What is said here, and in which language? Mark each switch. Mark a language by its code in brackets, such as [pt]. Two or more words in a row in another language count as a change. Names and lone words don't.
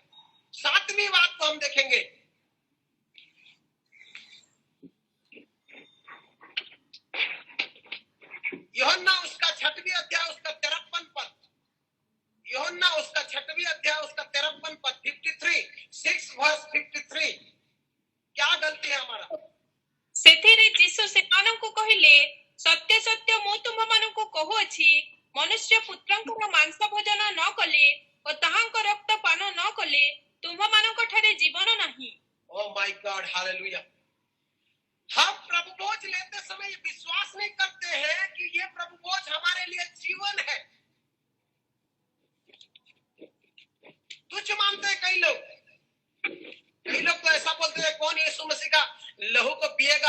[hi] सातवीं बात को हम देखेंगे, यूहन्ना उसका 6वां अध्याय उसका 53 पद, यूहन्ना उसका 6वां अध्याय उसका 53 पद, 6 क्या गलती है हमारा? [or] ସେଥିରେ ଯୀଶୁ ସେମାନଙ୍କୁ କହିଲେ, ସତ୍ୟ ସତ୍ୟ ମୁଁ ତୁମମାନଙ୍କୁ କହୁଅଛି, ମନୁଷ୍ୟ ପୁତ୍ରଙ୍କର ମାଂସ ଭୋଜନ ନ କଲେ ଓ ତାହାଙ୍କ ରକ୍ତ ପାନ ନ କଲେ ତୁମମାନଙ୍କ ଠାରେ ଜୀବନ ନାହିଁ। [en] Oh my God, hallelujah. [hi] हम प्रभु भोज लेते समय ये विश्वास नहीं करते हैं कि ये प्रभु भोज हमारे लिए जीवन है। तुच्छ मानते हैं कई लोग तो ऐसा बोलते हैं, कौन यीशु मसीह का लहू को पिएगा?